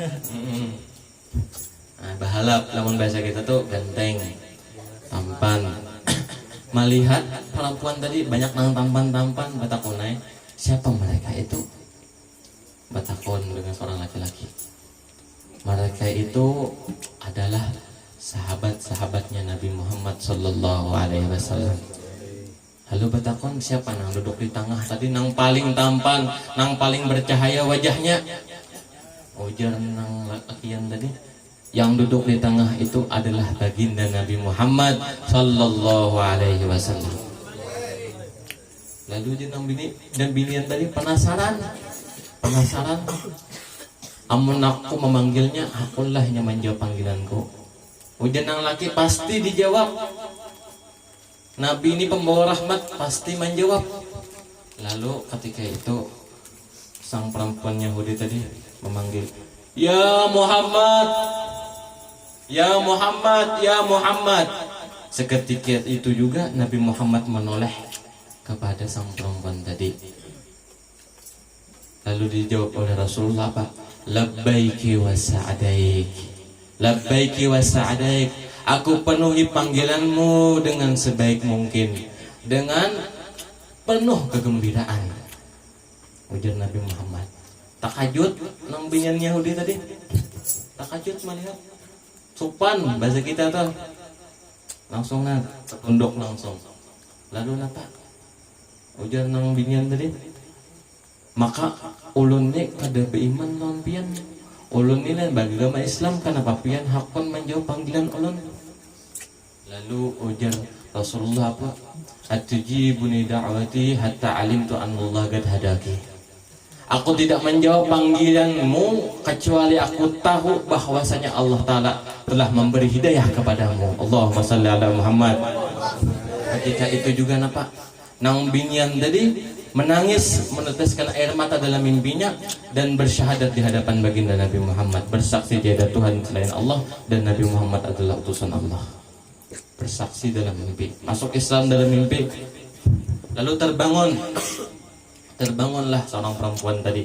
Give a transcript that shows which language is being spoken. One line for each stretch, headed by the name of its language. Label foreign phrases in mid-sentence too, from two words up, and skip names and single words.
Banjar: Nah, bahalap lamun bahasa kita tuh ganteng, tampan. Melihat perempuan tadi banyak nang tampan-tampan, batakonai.
Indonesian: Siapa mereka itu?
Banjar: Batakon dengan seorang laki-laki.
Indonesian: Mereka itu adalah sahabat-sahabatnya Nabi Muhammad
Arabic: صلى الله عليه وسلم.
Banjar: Lalu batakon siapa nang duduk di tengah tadi, nang paling tampan, nang paling bercahaya wajahnya? Ujar nang lakian tadi, yang duduk di tengah itu adalah baginda Nabi Muhammad
Arabic: صلى الله عليه وسلم.
Banjar: Lalu dia nang bini dan binian tadi penasaran. Amun aku memanggilnya, akulah yang menjawab panggilanku. Ujar nang laki pasti dijawab.
Indonesian: Nabi ini pembawa rahmat, pasti menjawab. Lalu ketika itu sang perempuan Yahudi tadi memanggil,
Arabic: "يا محمد، يا محمد، يا محمد."
Indonesian: Seketika itu juga Nabi Muhammad menoleh kepada sang perempuan tadi. Lalu dijawab oleh Rasulullah apa?
Arabic: لبيك وسعديك. لبيك وسعديك.
Indonesian: Aku penuhi panggilanmu dengan sebaik mungkin, dengan penuh kegembiraan.
Banjar: Ujar Nabi Muhammad. Takajud nang binyan Yahudi tadi. Takajud melihat sopan bahasa kita tuh.
Indonesian: Langsung tunduk langsung.
Banjar: Lalu napa? Ujar nang binyan tadi. Maka ulun ni kada beiman non pian. Ulun ni lan bagi agama Islam kenapa pian hakon menjawab panggilan ulun. Lalu ujar Rasulullah apa?
Arabic: أتجيبني دعوتي حتى علمت أن الله قد هداك.
Indonesian: Aku tidak menjawab panggilanmu kecuali aku tahu bahwasanya Allah Ta'ala telah memberi hidayah kepadamu.
Arabic: اللهم صل على محمد.
Banjar: Ketika itu juga napa? Nang binian tadi menangis,
Indonesian: meneteskan air mata dalam mimpinya dan bersyahadat di hadapan baginda Nabi Muhammad, bersaksi tiada Tuhan selain Allah dan Nabi Muhammad adalah utusan Allah. Bersaksi dalam mimpi, masuk Islam dalam mimpi. Lalu terbangunlah seorang perempuan tadi.